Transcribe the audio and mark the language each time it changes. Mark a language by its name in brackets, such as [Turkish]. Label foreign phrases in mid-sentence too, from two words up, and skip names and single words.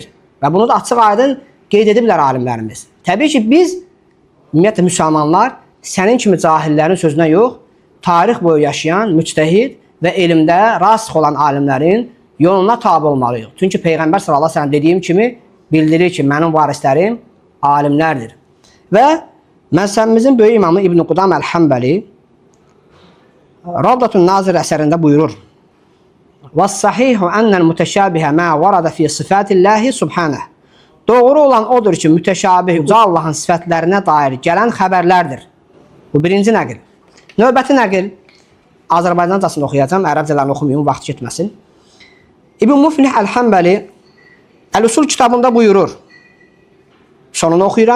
[Azerbaijani] Və bunu da açıq aydın qeyd ediblər alimlərimiz. Təbii ki, biz, ümumiyyətlə müsəlmanlar, sənin kimi cahillərin sözünə yox, tarix boyu yaşayan, müctəhid və elmdə rasix olan alimlərin yoluna tabi olmalıyıq. Çünki Peyğəmbər [Arabic] صلى الله عليه وسلم [Azerbaijani] dediyim kimi bildirir ki, mənim varislərim alimlərdir. Və məzhəbimizin böyük imamı İbn Qudamə Əl-Həmbəli Ravdatun Nazir əsərində buyurur. [Arabic] وَالصَّحِيحُ أَنَّ الْمُتَشَابِهَ مَا وَرَدَ فِي صِفَاتِ اللّٰهِ سُبْحَانَهِ [Azerbaijani] Doğru olan odur ki, mütəşabih uca Allahın sifətlərinə dair gələn xəbərlərdir. Bu birinci nəqil. Növbəti nəqil Azərbaycancasını oxuyacağım, ərəbcələrini oxumayım, vaxt getməsin. İbn Muflih Əl-Həmbəli Əl-Usul kitabında buyurur. Sonunu oxuyuram.